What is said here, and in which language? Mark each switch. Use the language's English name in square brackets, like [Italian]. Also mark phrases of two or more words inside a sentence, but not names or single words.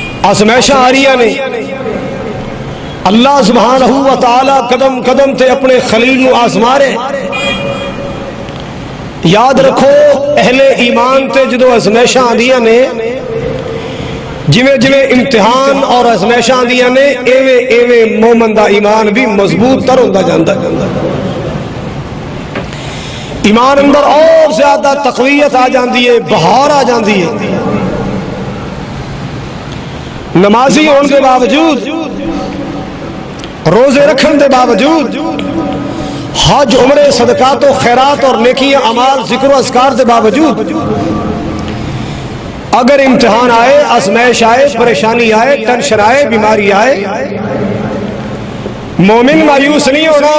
[Punjabi] آزمائشاں آ رہی نے [Arabic] اللہ سبحانہ و تعالی [Punjabi] قدم قدم تے اپنے خلیل نو آزما رہے. یاد رکھو اہل ایمان تے جدو آزمائشاں آندیاں نے جویں جویں امتحان اور آزمائشاں آندیاں نے ایویں ایویں مومن دا ایمان بھی مضبوط تر ہوندا جاندا. ایمان اندر اور زیادہ تقویت آ جاندی ہے، بہار آ جاندی ہے. [Urdu] نمازی ہونے کے باوجود، روزے رکھنے کے باوجود، حج عمرے صدقات و خیرات اور نیکیاں اعمال ذکر و اذکار کے باوجود اگر امتحان آئے، آزمائش آئے، پریشانی آئے، ٹینشن آئے، بیماری آئے، [Punjabi] مومن مایوس نہیں ہونا.